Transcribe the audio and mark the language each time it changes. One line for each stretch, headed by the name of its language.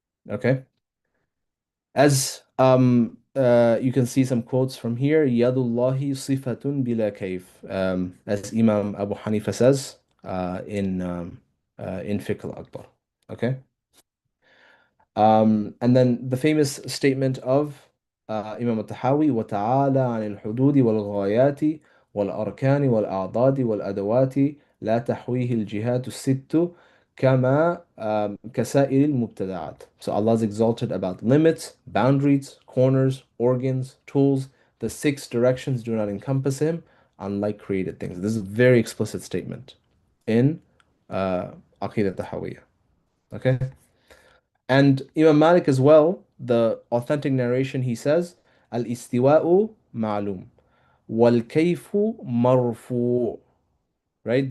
English: Okay? As you can see some quotes from here,
Arabic: Yadullahi sifatun bila kayf.
English: As Imam Abu Hanifa says in Fiqh al-Akbar. Okay? And then the famous statement of Imam al-Tahawi,
Arabic: وَتَعَالَى عَنِ الْحُدُودِ وَالْغَايَاتِ وَالْأَرْكَانِ وَالْأَعْضَادِ وَالْأَدَوَاتِ لَا تَحْوِيهِ الْجِهَاتُ السِّتُّ كَمَا كَسَائِرِ الْمُبْتَدَعَاتِ.
English: So Allah is exalted about limits, boundaries, corners, organs, tools. The six directions do not encompass Him, unlike created things. This is a very explicit statement in Aqidah Tahawiyah. Okay? And Imam Malik as well, the authentic narration, he says,
Arabic: Al-istiwa'u ma'lum, wal-kayfu marfu'.
English: Right?